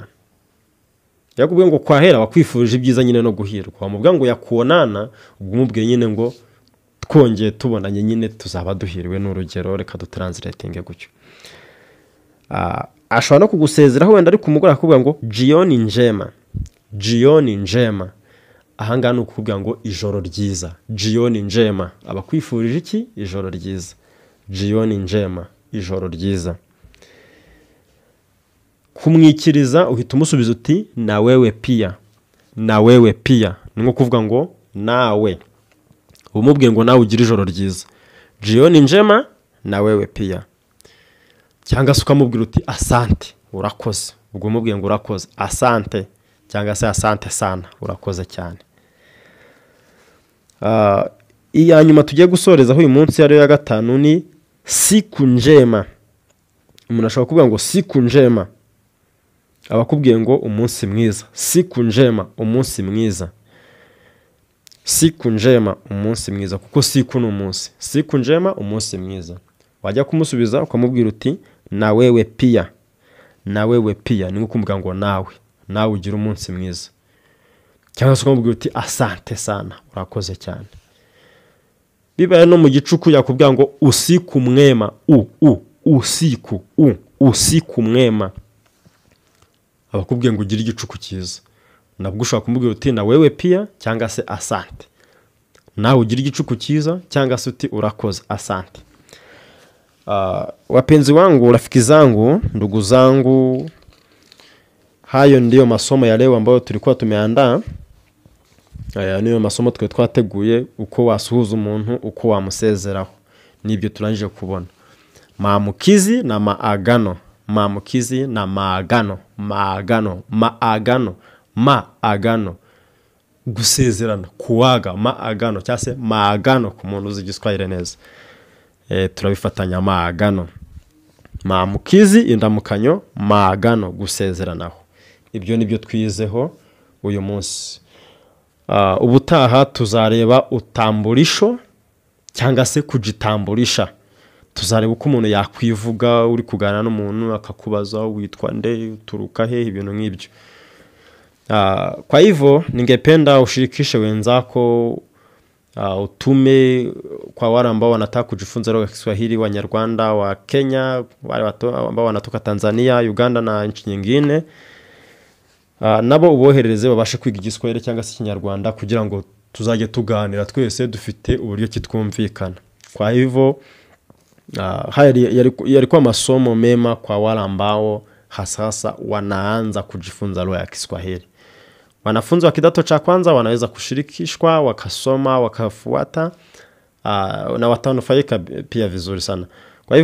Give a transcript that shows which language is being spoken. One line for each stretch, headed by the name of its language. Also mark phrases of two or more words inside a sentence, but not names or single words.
Kinyarwanda: Yakubwiye ngo kwahera wakwifurije ibyiza nyine no guhirwa. Wamubwira ngo yakuonana, ubwo umubwiye nyine ngo twongeye tubonanye nyine tuzaba duhiriwe n'urugero, reka dutranslatinge gutyo. Ashobora no kugusezeraho wenda ari ku mugoroba akubwira ngo
Swahili: jioni njema. Jioni njema.
Kinyarwanda: Ahanga ni ukubwira ngo ijoro ryiza.
Swahili: Jioni njema.
Kinyarwanda: Abakwifurije iki? Ijoro ryiza.
Swahili: Jioni njema.
Kinyarwanda: Ijoro ryiza. Kumwikiriza uhita umusubiza uti
Swahili: na wewe pia. Na wewe pia.
Kinyarwanda: Ni nko kuvuga ngo nawe. Umubwiye ngo nawe ugira ijoro ryiza.
Swahili: Jioni njema na wewe pia.
Kinyarwanda: Cyangwa se ukamubwira uti asante, urakoze. Ubwo umubwiye ngo urakoze.
Swahili: Asante.
Kinyarwanda: Cyangwa se
Swahili: asante sana,
Kinyarwanda: urakoze cyane. Iya nyuma tugiye gusorezaho uyu munsi ariyo ya gatanu ni
Swahili: siku njema.
Kinyarwanda: Umuntu ashobora kuvuga ngo
Swahili: siku njema.
Kinyarwanda: Abakubwiye ngo umunsi mwiza.
Swahili: Siku njema,
Kinyarwanda: umunsi mwiza.
Swahili: Siku njema,
Kinyarwanda: umunsi mwiza. Kuko siku ni umunsi.
Swahili: Siku njema,
Kinyarwanda: umunsi mwiza. Wajya kumusubiza ukamubwira uti
Swahili: na wewe pia. Na wewe pia.
Kinyarwanda: Ni nko kumubwira ngo nawe. Nawe ugira umunsi mwiza. Cyangwa se ukamubwira uti
Swahili: asante sana,
Kinyarwanda: urakoze cyane. Bibaye no mu gicuku yakubwira ngo
Swahili: usiku mwema. Usiku. Usiku mwema.
Kinyarwanda: Abakubwiye ngo ugira igicuku cyiza. Nabwo ushaka kumubwira uti
Swahili: na wewe pia
Kinyarwanda: cyangwa se asante. Nawe ugira igicuku cyiza cyangwa se uti urakoze,
Swahili: asante. Wapenzi wangu, rafiki zangu, ndugu zangu, hayo ndiyo masomo ya leo ambayo tulikuwa tumeandaa.
Kinyarwanda: Niyo masomo twateguye uko wasuhuza umuntu, uko wamusezeraho. Nibyo turangije kubona.
Swahili: Maamukizi na maagano. Maamukizi na maagano. Maagano. Maagano. Maagano. Gusezerana. Kuaga. Maagano.
Kinyarwanda: Cyangwa se maagano ku muntu uzi Igiswahili neza. Turabifatanya maagano.
Swahili: Maamukizi indamukanyo. Maagano. Gusezeranaho.
Kinyarwanda: Ibyo nibyo twizeho uyu munsi. Ubutaha tuzareba utambulisho cyangwa se kujitambulisha. Tuzareba uko umuntu yakwivuga uri kuganira n'umuntu akakubaza witwa nde, uturuka he, ibintu nk'ibyo.
Swahili: Kwa hivyo ningependa ushirikishe wenzako, utume kwa wale ambao wanataka kujifunza lugha ya Kiswahili, Wanyarwanda wa Kenya, wale ambao wanatoka Tanzania, Uganda na nchi nyingine.
Kinyarwanda: Nabo uboherereze babashe kwiga Igiswahili cyangwa se Ikinyarwanda kugira ngo tuzajye tuganira twese dufite uburyo kitwumvikana.
Swahili: Kwa hivyo yalikuwa masomo mema kwa wale ambao hasa wanaanza kujifunza lugha ya Kiswahili. Wanafunzi wa kidato cha kwanza wanaweza kushirikishwa, wakasoma, wakafuata, na watanufaika pia vizuri sana.